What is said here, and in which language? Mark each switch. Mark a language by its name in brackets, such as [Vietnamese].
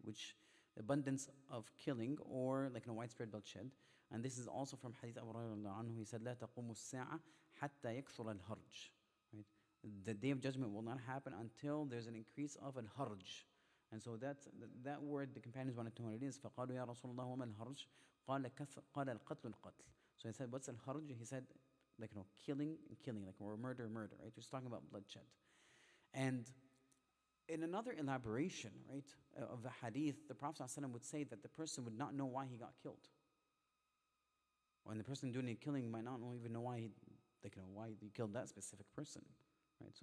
[English] Which, abundance of killing or like widespread bloodshed. And this is also from Hadith Abu Hurairah anhu. He said, [Arabic] لا تقوم الساعة حتى يكثر الهرج, [English] right? The day of judgment will not happen until there's an increase of al-harj. And so that word, the companions wanted to know what it is. [Arabic] فقالوا يا رسول الله وما الهرج؟ قال القتل القتل. [English] So he said, what's al-harj? He said, like, killing and killing, like, or murder, right? He's talking about bloodshed. And in another elaboration, right, of the hadith, the Prophet ﷺ would say that the person would not know why he got killed. When the person doing the killing might not even know why why he killed that specific person, right?